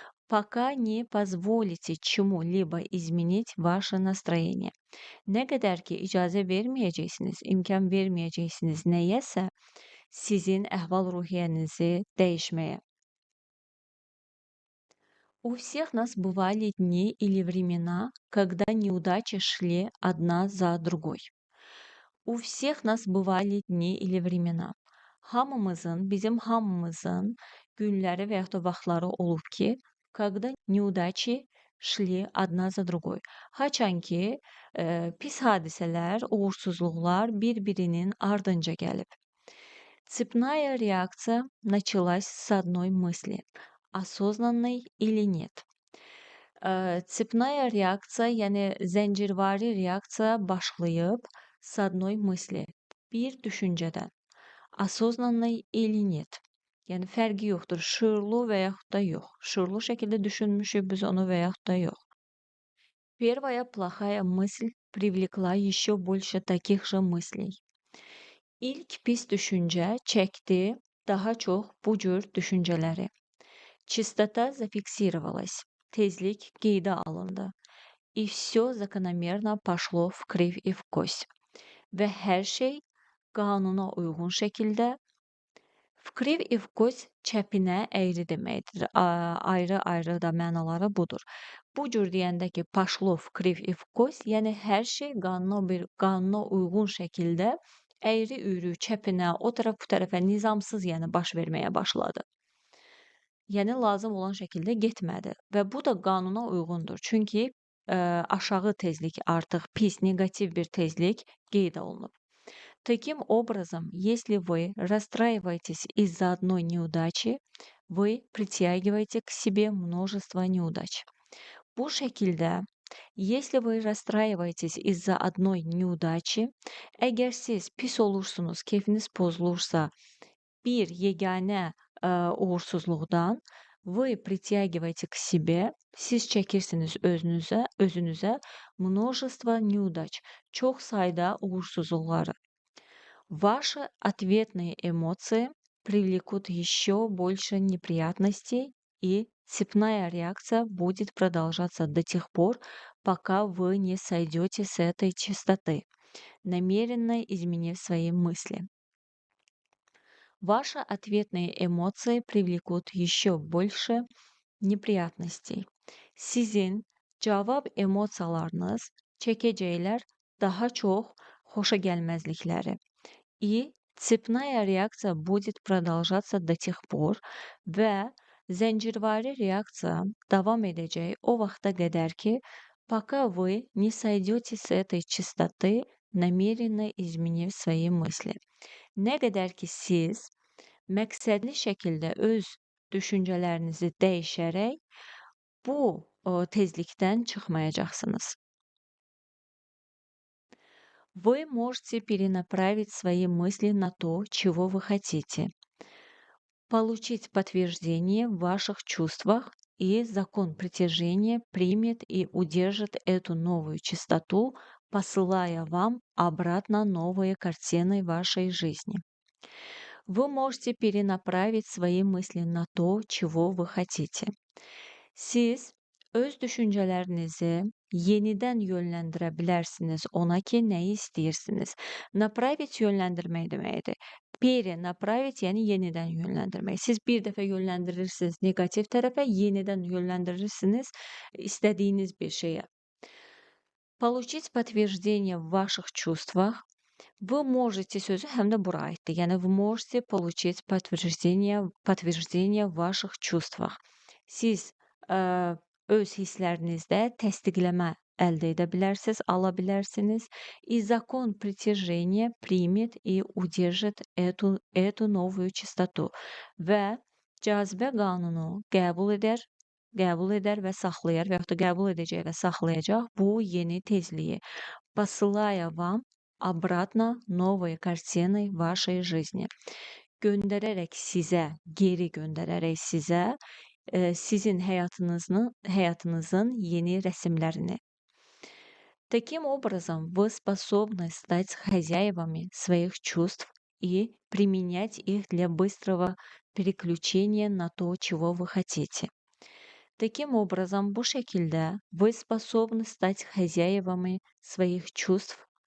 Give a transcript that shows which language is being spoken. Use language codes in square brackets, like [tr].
[ru] Пока не позволите чему-либо изменить ваше настроение. [az] Nə qədər ki, icazə verməyəcəksiniz, imkan verməyəcəksiniz nəyəsə sizin əhval-ruhiyyənizi dəyişməyə. [ru] У всех нас бывали дни или времена, когда неудачи шли одна за другой. У всех нас бывали dni или времена. [az] Bizim hamımızın günləri və yaxud da vaxtları olub ki, [ru] когда неудачи шли одна за другой. [az] Haçan ki, pis hadisələr, uğursuzluqlar bir-birinin ardınca gəlib. [ru] Цепная реакция началась с одной мысли, осознанной или нет. Цепная [az] reaksiya, yəni zəncirvari reaksiya başlayıb [ru] с одной мысли, [az] bir düşüncədən. [ru] Осознанной или нет. [az] Yəni fərqi yoxdur, şuurlu və yaxud da yox. Şuurlu şəkildə düşünmüşük biz onu və yaxud da yox. [ru] Первая плохая мысль привлекла еще больше таких же мыслей. [az] İlk pis düşüncə çəkdi daha çox bu cür düşüncələri. [ru] Частота зафиксировалась. [az] Tezlik qeydə alındı. [ru] И все закономерно пошло в кривь и в кость. [az] Və hər şey qanuna uyğun şəkildə [ru] в кривь и в кость [az] çəpinə əyri deməkdir. Ayrı-ayrı da mənaları budur. Bu cür deyəndə ki, [ru] пошло в кривь и в кость, [az] yəni hər şey qanuna uyğun şəkildə əyri-üyrü, çəpinə, o tərəf bu tərəfə nizamsız, yəni baş verməyə başladı. Yəni lazım olan şəkildə getmədi və bu da qanuna uyğundur. Çünki aşağı tezlik artıq pis, negativ bir tezlik qeyd olunub. [ru] Таким образом, если вы расстраиваетесь из-за одной неудачи, вы притягиваете к себе множество неудач. [az] Bu şəkildə, [ru] если вы расстраиваетесь из-за одной неудачи, [az] əgər siz pis olursunuz, keyfiniz pozulursa, bir yeganə uğursuzluqdan [ru] вы притягиваете к себе, [az] siz çəkirsiniz özünüzə [ru] множество неудач, [az] çox sayda uğursuzluqları. [ru] Ваши ответные эмоции привлекут еще больше неприятностей, и цепная реакция будет продолжаться до тех пор, пока вы не сойдете с этой частоты, намеренно изменив свои мысли. Ваши ответные эмоции привлекут еще больше неприятностей. [az] Sizin cavab emosiyalarınız çəkəcəklər daha çox xoşagəlməzlikləri. [ru] И цепная реакция будет продолжаться до тех pор [az] və зəncirvari [ru] реакция [az] davam edəcək o vaxta qədər ki, [ru] пока вы не сойдете с этой частоты, намеренно изменив свои мысли. [az] Nə qədər ki siz məqsədli şəkildə öz düşüncələrinizi dəyişərək bu tezlikdən çıxmayacaqsınız. [ru] Вы можете перенаправить свои мысли на то, чего вы хотите, получить подтверждение в ваших чувствах, и закон притяжения примет и удержит эту новую частоту, посылая вам обратно новые картины вашей жизни. Вы можете перенаправить свои мысли на то, чего вы хотите. [az] Siz öz düşüncələrinizi yenidən yönləndirə bilərsiniz ona ki, nəyi istəyirsiniz. Направить yönləndirmək deməkdir. Перенаправить yəni yenidən yönləndirmək. Siz bir dəfə yönləndirirsiniz negativ tərəfə, yenidən yönləndirirsiniz istədiyiniz bir şeyə. [ru] Получить подтверждение в ваших чувствах. Вы можете [az] sözü həm də bura aiddir. Yəni [ru] вы можете получить подтверждение в ваших чувствах. [az] Siz öz hisslərinizdə təsdiqləmə əldə edə bilərsiniz, ala bilərsiniz. [ru] И закон притяжения примет и удержит эту новую частоту. [az] Və cazibə qanunu qəbul edər və saxlayar və yaxud da qəbul edəcək və saxlayacaq bu yeni tezliyi. [ru] Посылая вам обратно новые картины вашей жизни. [az] Göndərərək sizə, geri göndərərək sizə sizin həyatınızın yeni rəsmlərini. [ru] Таким образом, вы способны стать хозяевами своих чувств и применять их для быстрого переключения на то, чего вы хотите. Таким образом, [az] bu şekilde [ru] вы способны стать хозяевами своих чувств.